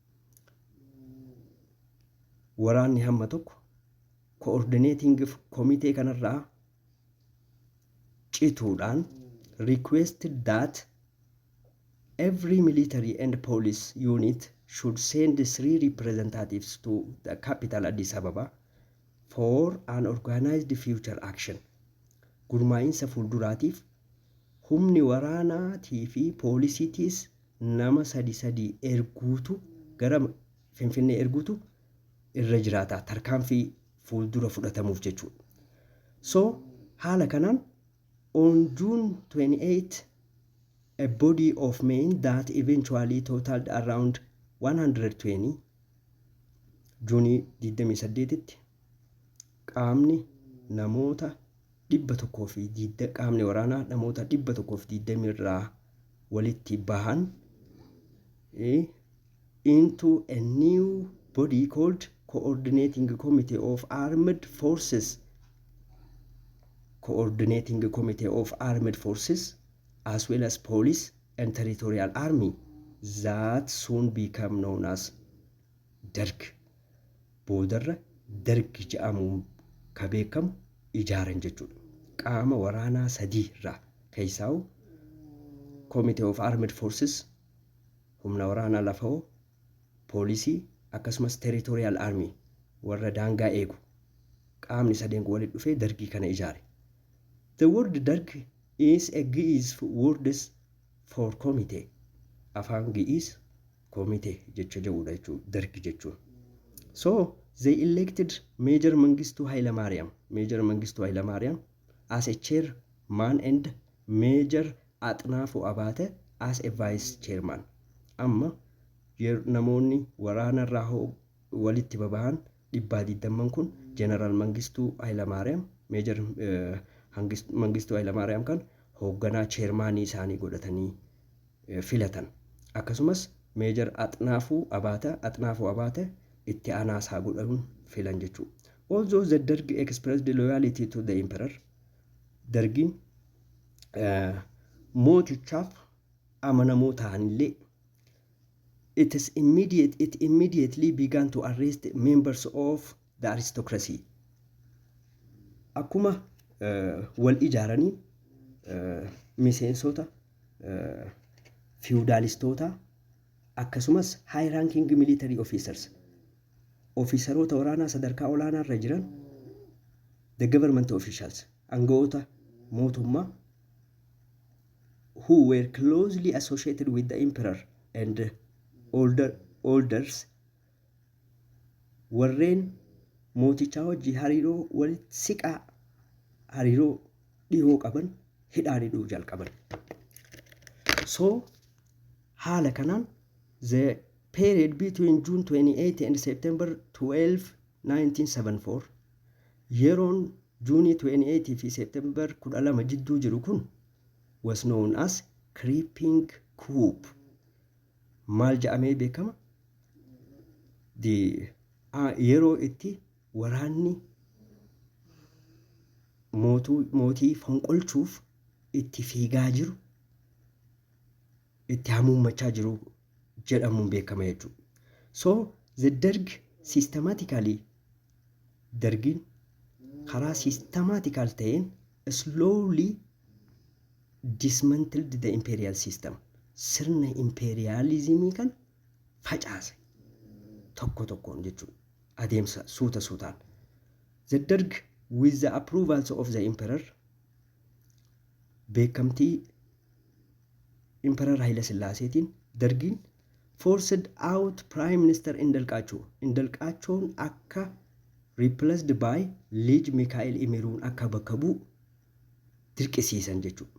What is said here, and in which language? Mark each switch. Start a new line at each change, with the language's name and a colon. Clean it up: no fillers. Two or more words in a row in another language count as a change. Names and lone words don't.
Oromo: Waraanni hamma tokko Coordinating Committee kanarraa cituudhaan
English: requested that every military and police unit should send 3 representatives to the capital Addis Ababa for an organized future action.
Oromo: Gurmaa'insa fuulduraatiif humni waraanaatii fi poolisiitiis nama sadi erguutu gara Finfinnee erguutu irra jiraata tarkaanfii fuuldura fudhatamuuf jechuudha.
English: So
Oromo: haala kanaan
English: on June 28, a body of men that eventually totaled around 120,
Oromo: Juunii 28tti qaamni namoota 100 qaamni waraanaa namoota 120 irraa walitti bahan
English: into a new body called coordinating committee of armed forces as well as police and territorial army that soon become known as Derg.
Oromo: Boodarra Derg jedhamuun ka beekamu ijaaran jechuudha. Qaama waraanaa sadii irraa keessaa
English: Committee of Armed Forces,
Oromo: humna waraanaa lafoo, poolisii akkasumas
English: territorial army
Oromo: warra daangaa eegu. Qaamni sadeen walitti dhufee Dergii kana ijaare.
English: The word Derg is a Ge'ez word for committee.
Oromo: Afaan Ge'ez committee jecha jedhudha jechuudha Derg jechuun.
English: So they elected Major Mengistu Hailemariam as a chairman and Major Atnaafu Abate as a vice chairman.
Oromo: Amma namoonni waraana irraa walitti babahan dhibbaa digdamman kun General Mengistu Hailemariam, Major Mengistu Hailemariam kan hoogganaa chairmanii isaanii godhatanii filatan. Akkasumas Major Atnaafu Abate itti aanaa isaa godhanuun filan jechuudha.
English: Although the Derg expressed loyalty to the emperor,
Oromo: Dergiin mootichaaf amanamoo ta'anillee
English: it immediately began to arrest members of the aristocracy.
Oromo: Akkuma wal ijaaranii miseensota feudalistoota akkasumas
English: high ranking military officers
Oromo: ofiisaroota waraanaa sadarkaa olaanaa irra jiran
English: the government officials
Oromo: aangawoota mootummaa
English: who were closely associated with the emperor and elders
Oromo: warreen mootichaa wajji hariiroo walitti siqaa hariiroo dhihoo qaban hidhaan hidhuu jalqaban.
English: So
Oromo: haala kanaan
English: the period between June 28 and September 12, 1974
Oromo: yeroon June 28 fi September 12 jidduu jiru kun
English: was known as creeping coup.
Oromo: Maal jedhamee beekama? Yeroo itti waraanni mootii fonqolchuuf itti fiigaa jiru itti hamuummachaa jiru jedhamuun beekama jechuudha.
English: So the Derg
Oromo: Dergiin karaa systematical ta'een
English: slowly dismantled the imperial system.
Oromo: Sirna imperialismii kan facaase tokko tokkoon jechuudha. Adeemsa suutaan.
English: The Derg with the approvals of the emperor
Oromo: beekamtii Emperor Haile Sillaaseetiin Dergiin
English: forced out Prime Minister Indalqaachoon akka replaced by Liij Mikaa'el Imiruun
Oromo: akka bakka bu'u dirqisiisan jechuudha.